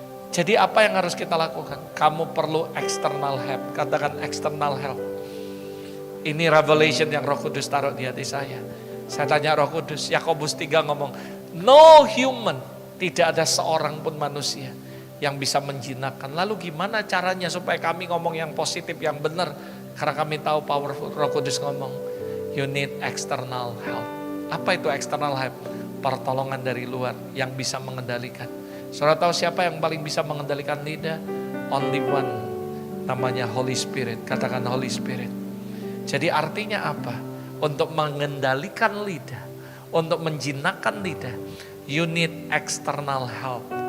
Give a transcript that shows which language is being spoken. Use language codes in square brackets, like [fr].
[id] Jadi apa yang harus kita lakukan? Kamu perlu [en] external help. [id] Katakan [en] external help. [id] Ini revelation yang Roh Kudus taruh di hati saya. Saya tanya Roh Kudus, Yakobus 3 ngomong, [en] no human, [id] tidak ada seorang pun manusia yang bisa menjinakkan. Lalu gimana caranya supaya kami ngomong yang positif, yang benar? Karena kami tahu powerful. Roh Kudus ngomong, [en] you need external help. [id] Apa itu external help? Pertolongan dari luar yang bisa mengendalikan. Saudara tahu siapa yang paling bisa mengendalikan lidah? [en] Only one, [id] namanya Holy Spirit. Katakan Holy Spirit. Jadi artinya apa? Untuk mengendalikan lidah, untuk menjinakkan lidah, [en] you need external help.